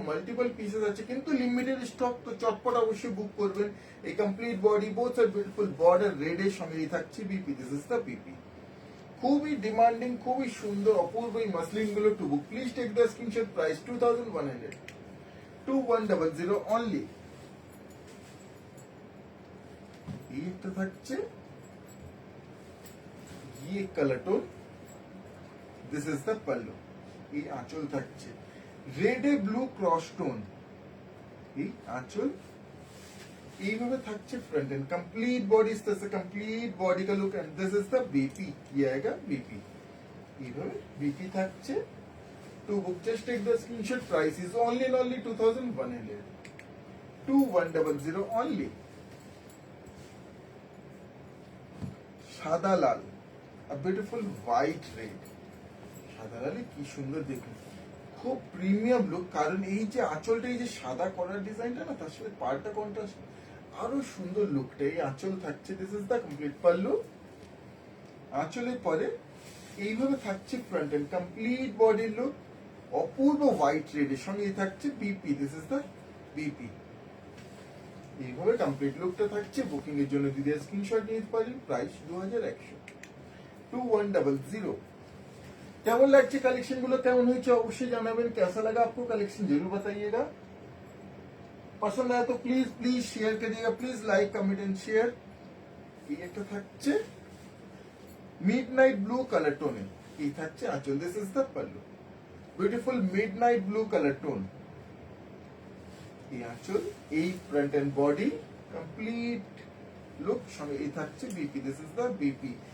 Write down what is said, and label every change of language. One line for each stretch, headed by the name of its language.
Bangla: Multiple pieces আছে কিন্তু limited stock, তো চটপট অবশ্যই বুক করবেন। এই complete body, both side beautiful border, red এর সঙ্গে এই থাকছে BP,
English: This is the BP.
Bangla: খুবই ডিমান্ডিং, খুবই সুন্দর অপূর্ব এই মাসলিন গুলো।
English: To book please take the screenshot, price 2100, 2100 only.
Bangla: এই একটা থাকছে
Hindi: ये colour tone,
English: This is the pallu.
Bangla: এই আঁচল থাকছে রেড এ ব্লু ক্রস টোন, এই আঁচল এইভাবে থাকছে।
Hindi: फ्रंट एंड कंप्लीट बॉडी इस तरह से कंप्लीट बॉडी का look,
English: and this is the BP,
Hindi: ये आएगा बीपी,
Bangla: এইভাবে बीपी থাকছে।
English: To book just take the screenshot, price is only 2100, 2100 only.
Bangla: সাদা লাল,
English: a beautiful white red,
Bangla: সাদা লালে কি সুন্দর দেখুন, খুব প্রিমিয়াম লুক, কারণ এই যে আঁচলটা, এই যে সাদা করার ডিজাইনটা না, তার সাথে পাড়টা কন্ট্রাস্ট, আরো সুন্দর লুকটা। এই আঁচল থাকছে,
English: This is the complete pallu.
Bangla: আঁচলের পরে এইভাবে থাকছে ফ্রন্ট এন্ড কমপ্লিট বডির লুক, অপূর্ব হোয়াইট রেডের সঙ্গে এই থাকছে BP,
English: This is the BP.
Bangla: এইভাবে কমপ্লিট লুকটা থাকছে। বুকিং এর জন্য দিদি স্ক্রিনশট নিতে পারেন। প্রাইস 2100, 2100। কেমন লাগছে कलेक्शन गुलो, কেমন হয়েছে অবশ্যই জানাবেন।
Hindi: कैसा लगा आपको कलेक्शन जरूर बताइएगा। पसंद आया तो प्लीज प्लीज शेयर करिएगा,
English: Please like comment and share.
Bangla: এই একটা থাকছে মিডনাইট ব্লু কালার টোনে, এই থাকছে আঁচল,
English: this is the pallu,
Bangla: beautiful midnight blue colour tone. এই আঁচল, এই front end body complete look, সঙ্গে এই থাকছে BP,
English: This is the BP.